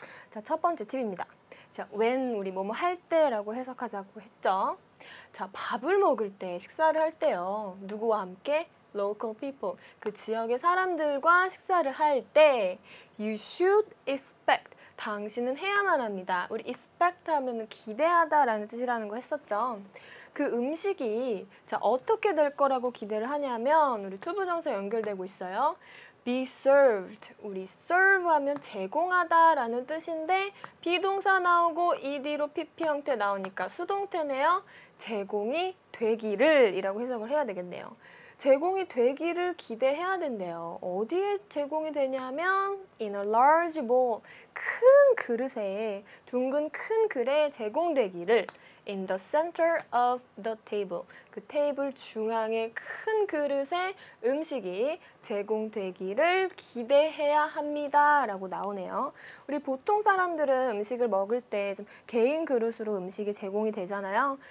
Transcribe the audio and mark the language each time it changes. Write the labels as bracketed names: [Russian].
[Korean] 자, 첫 번째 팁입니다. 자, when 우리 뭐뭐 할 때라고 해석하자고 했죠. 자, 밥을 먹을 때, 식사를 할 때요. 누구와 함께? [English] Local people. [Korean] 그 지역의 사람들과 식사를 할 때 [English] You should expect. [Korean] 당신은 해야만 합니다. 우리 expect 하면 기대하다라는 뜻이라는 거 했었죠. 그 음식이 자, 어떻게 될 거라고 기대를 하냐면 우리 투부정사 연결되고 있어요. [English] be served. [Korean] 우리 serve 하면 제공하다라는 뜻인데 비동사 나오고 ed로 pp 형태 나오니까 수동태네요. 제공이 되기를 이라고 해석을 해야 되겠네요. 제공이 되기를 기대해야 된대요. 어디에 제공이 되냐면 [English] in a large bowl. [Korean] 큰 그릇에 둥근 큰 그릇에 제공되기를 [English] in the center of the table. [Korean] 그 테이블 중앙의 큰 그릇에 음식이 제공되기를 기대해야 합니다 라고 나오네요. 우리 보통 사람들은 음식을 먹을 때 좀 개인 그릇으로 음식이 제공이 되잖아요.